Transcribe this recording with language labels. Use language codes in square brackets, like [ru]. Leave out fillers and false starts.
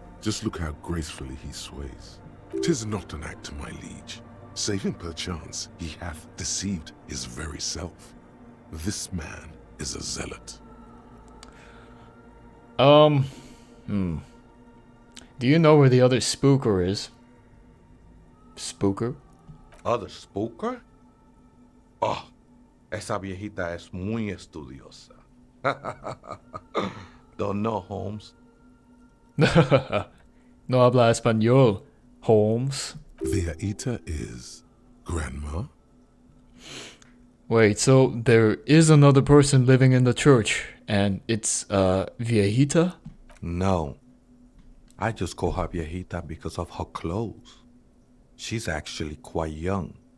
[en] Just look how gracefully he sways. 'Tis not an act, my liege, saving perchance he hath deceived his very self. This man is a zealot. Do you know where the other spooker is? Spooker? Other spooker? [es] Oh, esa viejita es muy estudiosa. [en] Don't know, Holmes. [es] No habla español, Holmes. [en] Viejita is grandma? Wait, so there is another person living in the church, and it's, viejita? No. I just call her viejita because of her clothes. She's actually quite young.